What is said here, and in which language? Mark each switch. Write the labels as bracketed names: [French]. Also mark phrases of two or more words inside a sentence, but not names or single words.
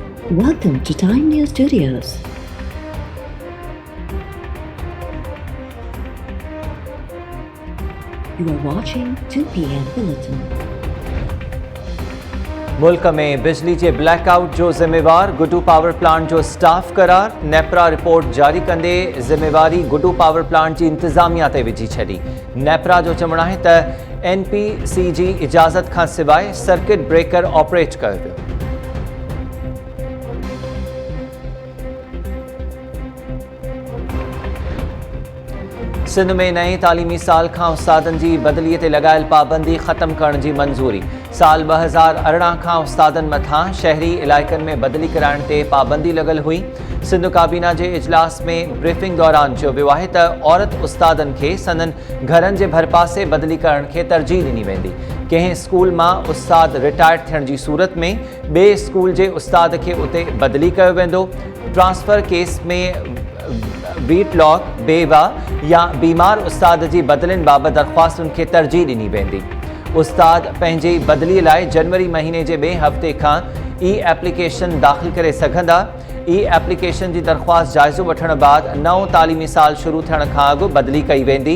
[English] Welcome to Time News Studios. You are watching 2 p.m. Bulletin. [Sindhi] मुल्क में बिजली के ब्लैकआउट जो ज़िम्मेवार गुडू पावर प्लांट जो स्टाफ करार नेपरा रिपोर्ट जारी कंदे ज़िम्मेवारी गुडू पावर प्लांट की इंतजामिया ते विझी छड़ी। नेपरा जो चवण है त NPC जी इजाज़त खां सिवाय [English] circuit breaker [Sindhi] ऑपरेट कयो वियो। सिंध में नए तालीमी साल खां उस्तादनि जी बदलीअ ते लगायल पाबंदी ख़त्म करण जी मंज़ूरी। साल 2018 खां उस्तादनि मथां शहरी इलाइक़नि में बदली कराइण ते पाबंदी लॻल हुई। सिंध काबीना जे इजलास में ब्रीफिंग दौरान चयो वियो आहे त औरत उस्तादनि खे संदनि घरनि जे भरपासे बदली करण खे तरजीह ॾिनी वेंदी। कंहिं स्कूल मां उस्ताद रिटायर थियण जी सूरत में ॿिए स्कूल जे उस्ताद खे उते बदली कयो वेंदो। [English] transfer case [Sindhi] में बीट लॉक बेवा या बीमार उस्ताद जी बदलिन बाबति दरख़्वास्तुनि खे तरजीह ॾिनी वेंदी। उस्ताद पंहिंजी बदलीअ लाइ जनवरी महीने जे ॿिए हफ़्ते खां एप्लीकेशन दाख़िल करे सघंदा। एप्लीकेशन जी दरख़्वास्त जाइज़ो वठण बाद नओं तालीमी साल शुरू थियण खां अॻु बदली कई वेंदी।